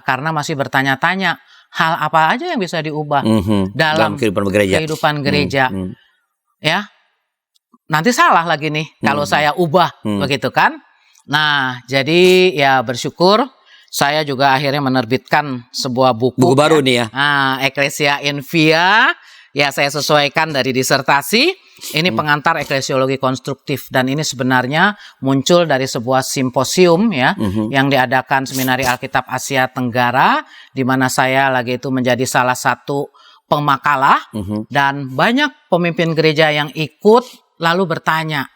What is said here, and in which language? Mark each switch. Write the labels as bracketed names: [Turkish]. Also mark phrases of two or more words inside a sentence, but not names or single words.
[Indonesian] Karena masih bertanya-tanya, hal apa aja yang bisa diubah dalam kehidupan gereja. Ya, nanti salah lagi nih kalau saya ubah, begitu kan. Nah, jadi ya bersyukur. Saya juga akhirnya menerbitkan sebuah buku baru nih ya. Ecclesia in Via. Ya, saya sesuaikan dari disertasi. Ini pengantar eklesiologi konstruktif dan ini sebenarnya muncul dari sebuah simposium ya yang diadakan Seminari Alkitab Asia Tenggara di mana saya lagi itu menjadi salah satu pemakalah dan banyak pemimpin gereja yang ikut lalu bertanya.